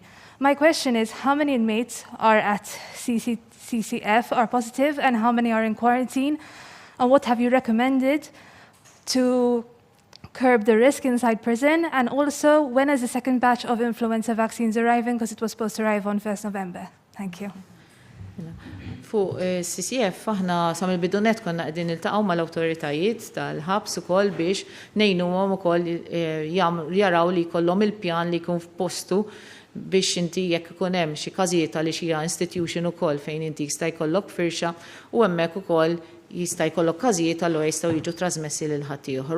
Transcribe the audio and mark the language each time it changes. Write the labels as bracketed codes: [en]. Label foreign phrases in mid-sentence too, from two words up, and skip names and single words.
[en] My question is, how many inmates are at CCF are positive and how many are in quarantine? And what have you recommended to curb the risk inside prison? And also, when is the second batch of influenza vaccines arriving? Because it was supposed to arrive on 1st November. Thank you. [mt] Fuq CCF aħna sa mill-bidunet konna qegħdin niltaqgħu mal-awtoritajiet tal-ħabs ukoll biex ngħinuhom ukoll jaraw li jkollhom il-pjan li jkun f'postu biex inti jekk ikun hemm xi każijiet għaliex hija institution ukoll fejn inti jista' jkollok firxa u hemmhekk ukoll jista' jkollok każijiet allura jistgħu jiġu trasmessi lil ħaddieħor.